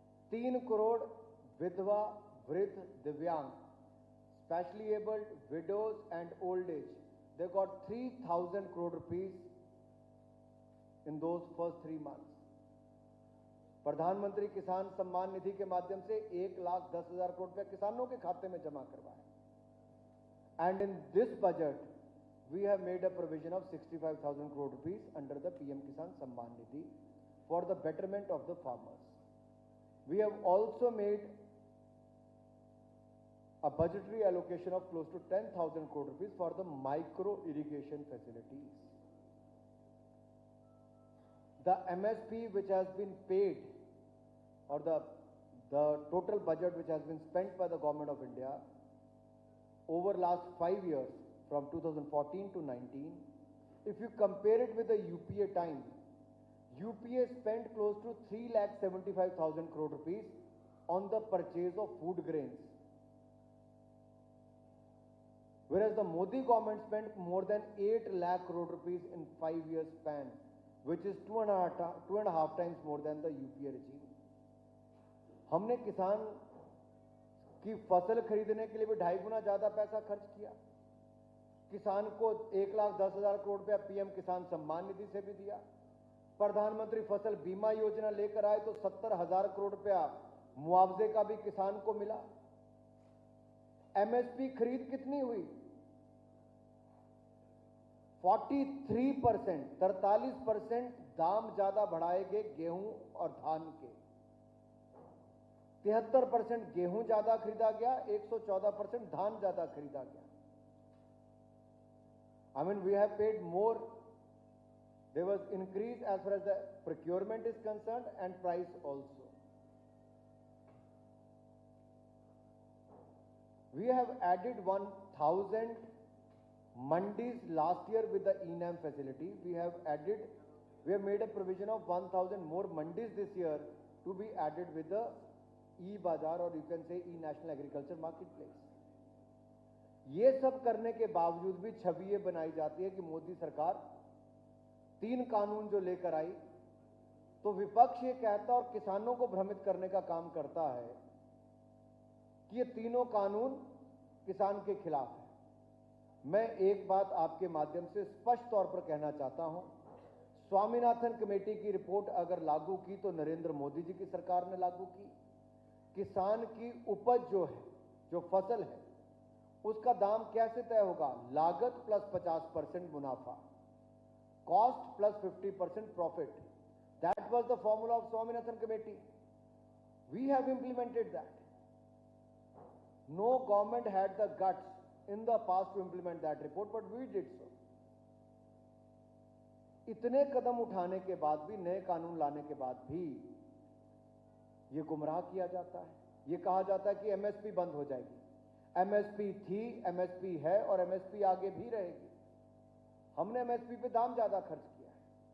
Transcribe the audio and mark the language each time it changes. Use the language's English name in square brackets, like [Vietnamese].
[Hindi] 3 करोड़ विधवा, वृद्ध, दिव्यांग, [English] Specially abled, widows and old age, they got 3,000 crore rupees in those first 3 months. [Hindi] प्रधानमंत्री किसान सम्मान निधि के माध्यम से 1,10,000 करोड़ रुपए किसानों के खाते में जमा करवाया। [English] And in this budget, we have made a provision of 65,000 crore rupees under the PM Kisan Samman Nidhi for the betterment of the farmers. We have also made a budgetary allocation of close to 10,000 crore rupees for the micro irrigation facilities. The MSP which has been paid, or the total budget which has been spent by the government of India over last 5 years, from 2014 to 19, if you compare it with the UPA time, UPA spent close to 3,75,000 crore rupees on the purchase of food grains, whereas the Modi government spent more than 8 lakh crore rupees in 5 years span, which is 2.5 times more than the UPA regime. [Hindi] हमने किसान की फसल खरीदने के लिए भी 2.5 गुना ज्यादा पैसा खर्च किया। किसान को 1,10,000 करोड़ रुपया पीएम किसान सम्मान निधि से भी दिया। प्रधानमंत्री फसल बीमा योजना लेकर आए तो 70,000 करोड़ रुपया मुआवजे का भी किसान को मिला। एमएसपी खरीद कितनी हुई? 43%, 43% दाम ज्यादा बढ़ाए गए गेहूं और धान के। 73% गेहूं ज्यादा खरीदा गया, 114% धान ज्यादा खरीदा गया। [English] I mean, we have paid more. There was increase as far as the procurement is concerned and price also. We have added 1,000 mandis last year with the ENAM facility. We have made a provision of 1,000 more mandis this year to be added with the e-Bazaar, or you can say e-National Agriculture Marketplace. [Hindi] ये सब करने के बावजूद भी छवि ये बनाई जाती है कि मोदी सरकार 3 कानून जो लेकर आई, तो विपक्ष ये कहता और किसानों को भ्रमित करने का काम करता है कि ये तीनों कानून किसान के खिलाफ है। मैं एक बात आपके माध्यम से स्पष्ट तौर पर कहना चाहता हूं, स्वामीनाथन कमेटी की रिपोर्ट अगर लागू की तो नरेंद्र मोदी जी की सरकार ने लागू की। किसान की उपज जो है, जो फसल है, उसका दाम कैसे तय होगा? लागत प्लस 50% मुनाफा, [English] Cost plus 50% profit. That was the formula of Swaminathan committee. We have implemented that. No government had the guts in the past to implement that report, but we did so. [Hindi] इतने कदम उठाने के बाद भी, नए कानून लाने के बाद भी ये गुमराह किया जाता है। ये कहा जाता है कि एमएसपी बंद हो जाएगी। एमएसपी थी, एमएसपी है और एमएसपी आगे भी रहेगी। हमने एमएसपी पे दाम ज्यादा खर्च किया है।